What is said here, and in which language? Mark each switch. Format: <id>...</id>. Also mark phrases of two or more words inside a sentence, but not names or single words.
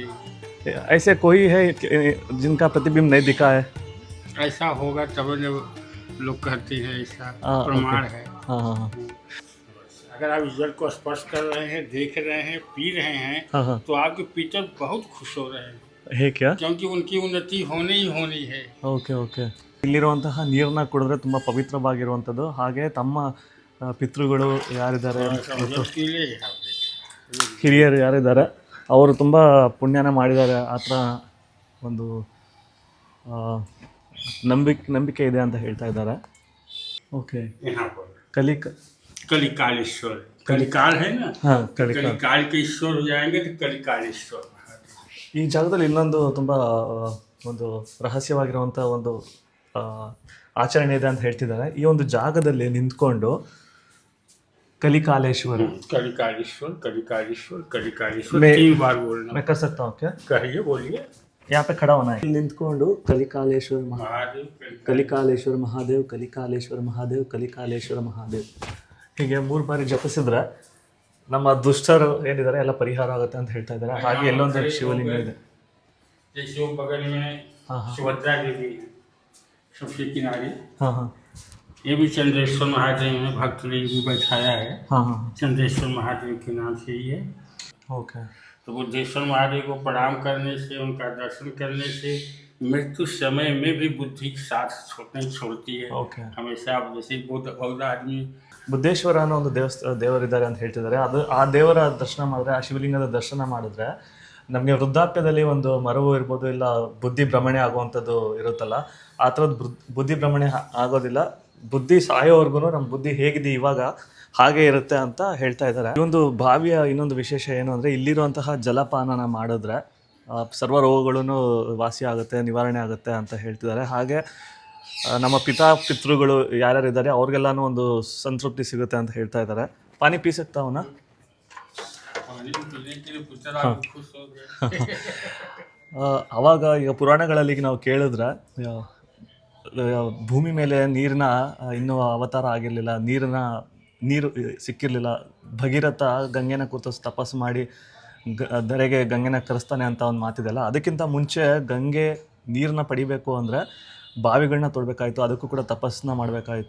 <hi>ऐसे कोई है जिनका प्रतिबिंब नहीं दिखा है? ऐसा होगा तब जब लोग कहते हैं, ऐसा प्रमाण है। हाँ। अगर आप इस जल को स्पर्श कर रहे हैं, देख रहे हैं, पी रहे हैं, हाँ। तो आपके पितर बहुत खुश हो रहे हैं, है क्या? क्योंकि उनकी उन्नति होनी ही होनी है।</hi> <kn>ಓಕೆ. ಇಲ್ಲಿರುವಂತಹ ನೀರನ್ನ ಕುಡಿದ್ರೆ ತುಂಬ ಪವಿತ್ರವಾಗಿರುವಂಥದ್ದು. ಹಾಗೆ ತಮ್ಮ ಪಿತೃಗಳು ಯಾರಿದ್ದಾರೆ ಮತ್ತು ಹಿರಿಯರು ಯಾರಿದ್ದಾರೆ ಅವರು ತುಂಬ ಪುಣ್ಯನ ಮಾಡಿದ್ದಾರೆ. ಆ ಥರ ಒಂದು ನಂಬಿಕೆ ಇದೆ ಅಂತ ಹೇಳ್ತಾ ಇದ್ದಾರೆ. ಓಕೆ.</kn> <hi>कलिकालेश्वर, कलिकाल है ना? हाँ, कलिकाल के ईश्वर हो जाएंगे तो कलिकालेश्वर।</hi> <kn>ಈ ಜಾಗದಲ್ಲಿ ಇನ್ನೊಂದು ತುಂಬ ಒಂದು ರಹಸ್ಯವಾಗಿರುವಂಥ ಒಂದು ಆಚರಣೆ ಇದೆ ಅಂತ ಹೇಳ್ತಿದ್ದಾರೆ. ಈ ಒಂದು ಜಾಗದಲ್ಲಿ ನಿಂತ್ಕೊಂಡು</kn> <hi>कलिकालेश्वर 3 बार बोलना। मैं कर सकता हूँ क्या? कहिए, बोलिए। यहाँ पे खड़ा होना है.</hi> <kn>ನಿಂತ್ಕೊಂಡು</kn> <hi>कलिकालेश्वर महादेव, कलिकालेश्वर महादेव, कलिकालेश्वर महादेव, कलिकालेश्वर महादेव</hi> <kn>ಹೀಗೆ 3 ಬಾರಿ ಜಪಿಸಿದ್ರೆ ನಮ್ಮ ದುಷ್ಟರು ಏನಿದ್ದಾರೆ ಎಲ್ಲ ಪರಿಹಾರ ಆಗುತ್ತೆ ಅಂತ ಹೇಳ್ತಾ ಇದ್ದಾರೆ. ಹಾಗೆ ಎಲ್ಲೊಂದು ಶಿವಲಿಂಗ ಇದೆ.</kn> <hi>जैसे वो बगल में सुभद्रा देवी है सबसे किनारे। हाँ। ये भी चंद्रेश्वर महादेव में भक्त ने भी बैठाया है। हाँ। चंद्रेश्वर महादेव के नाम से ही है। ओके। तो बुद्धेश्वर महादेव को प्रणाम करने से, उनका दर्शन करने से मृत्यु समय में भी बुद्धि साथ नहीं छोड़ती है। ओके। हमेशा जैसे बहुत आदमी</hi> <kn>ಬುದ್ಧೇಶ್ವರ ಅನ್ನೋ ಒಂದು ದೇವರಿದ್ದಾರೆ ಅಂತ ಹೇಳ್ತಿದ್ದಾರೆ. ಅದು ಆ ದೇವರ ದರ್ಶನ ಮಾಡಿದ್ರೆ, ಆ ಶಿವಲಿಂಗದ ದರ್ಶನ ಮಾಡಿದ್ರೆ ನಮಗೆ ವೃದ್ಧಾಪ್ಯದಲ್ಲಿ ಒಂದು ಮರವು ಇರ್ಬೋದು, ಇಲ್ಲ ಬುದ್ಧಿ ಭ್ರಮಣೆ ಆಗುವಂಥದ್ದು ಇರುತ್ತಲ್ಲ, ಆ ಥರದ್ದು ಬುದ್ಧಿ ಭ್ರಮಣೆ ಆಗೋದಿಲ್ಲ. ಬುದ್ಧಿ ಸಾಯೋವರೆಗೂ ನಮ್ಮ ಬುದ್ಧಿ ಹೇಗಿದೆ ಇವಾಗ ಹಾಗೆ ಇರುತ್ತೆ ಅಂತ ಹೇಳ್ತಾ ಇದ್ದಾರೆ. ಈ ಒಂದು ಬಾವಿಯ ಇನ್ನೊಂದು ವಿಶೇಷ ಏನು ಅಂದರೆ, ಇಲ್ಲಿರುವಂತಹ ಜಲಪಾನನ ಮಾಡಿದ್ರೆ ಸರ್ವ ರೋಗಗಳೂ ವಾಸಿ ಆಗುತ್ತೆ, ನಿವಾರಣೆ ಆಗುತ್ತೆ ಅಂತ ಹೇಳ್ತಿದ್ದಾರೆ. ಹಾಗೆ ನಮ್ಮ ಪಿತೃಗಳು ಯಾರ್ಯಾರಿದ್ದಾರೆ ಅವ್ರಿಗೆಲ್ಲಾನು ಒಂದು ಸಂತೃಪ್ತಿ ಸಿಗುತ್ತೆ ಅಂತ ಹೇಳ್ತಾ ಇದ್ದಾರೆ.</kn> <hi>पानी पी सकता हूँ ना? पानी में पीने के लिए पूछा था, आप खुश हो गए।</hi> <kn>ಆವಾಗ ಈಗ ಪುರಾಣಗಳಲ್ಲಿ ಈಗ ನಾವು ಕೇಳಿದ್ರೆ ಭೂಮಿ ಮೇಲೆ ನೀರಿನ ಇನ್ನೂ ಅವತಾರ ಆಗಿರಲಿಲ್ಲ, ನೀರು ಸಿಕ್ಕಿರಲಿಲ್ಲ. ಭಗೀರಥ ಗಂಗೆನ ಕೂತು ತಪಸ್ಸು ಮಾಡಿ ಧರೆಗೆ ಗಂಗೆನ ಕರೆಸ್ತಾನೆ ಅಂತ ಒಂದು ಮಾತಿದೆಯಲ್ಲ, ಅದಕ್ಕಿಂತ ಮುಂಚೆ ಗಂಗೆ ನೀರನ್ನ ಪಡಿಬೇಕು ಅಂದರೆ ಬಾವಿಗಳನ್ನ ತೊಡಬೇಕಾಯಿತು, ಅದಕ್ಕೂ ಕೂಡ ತಪಸ್ಸನ್ನ ಮಾಡಬೇಕಾಯಿತು.</kn>